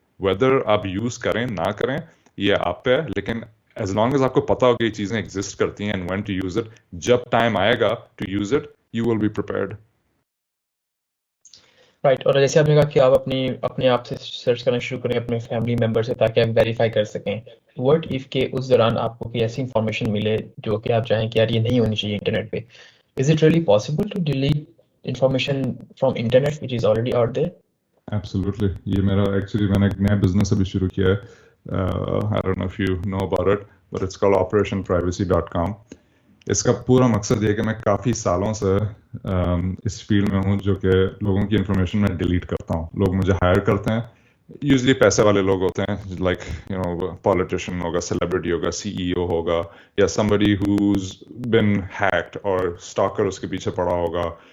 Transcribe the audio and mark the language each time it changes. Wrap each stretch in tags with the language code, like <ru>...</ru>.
<ur>Weather آپ use کریں نہ کریں یہ آپ پہ ہے, لیکن ایز لانگ ایز آپ کو پتا ہو کہ یہ چیزیں ایگزسٹ کرتی ہیں</ur> <en>and when to use it,</en> <ur>جب ٹائم آئے گا</ur> <en>To use it you will be prepared. Right.</en> <ur>اور جیسے آپ نے کہا کہ آپ اپنے آپ سے سرچ کرنا شروع کریں اپنے فیملی ممبر سے, تاکہ آپ ویریفائی کر سکیں. وٹ ایف کہ اس دوران آپ کو کوئی ایسی انفارمیشن ملے جو کہ آپ چاہیں کہ یار یہ نہیں ہونی چاہیے انٹرنیٹ پہ.</ur> <en>Is it really possible to delete information from internet which is already out there? Absolutely.</en> <ur>یہ میرا ایکچولی میں نے ایک نیا بزنس ابھی شروع کیا ہے.</ur> <en>I don't know if you know about it, but it's called operationprivacy.com.</en> <ur>اس کا پورا مقصد یہ کہ میں کافی سالوں سے اس فیلڈ میں ہوں جو کہ لوگوں کی انفارمیشن میں ڈیلیٹ کرتا ہوں. لوگ مجھے ہائر کرتے ہیں, یوزلی پیسے والے لوگ ہوتے ہیں,</ur> <en>like you know</en> <ur>پالیٹیشین ہوگا, سیلیبریٹی ہوگا, CEO ہوگا, یا</ur> <en>somebody who's been hacked</en> <ur>اور stalker اس کے پیچھے پڑا ہوگا.</ur>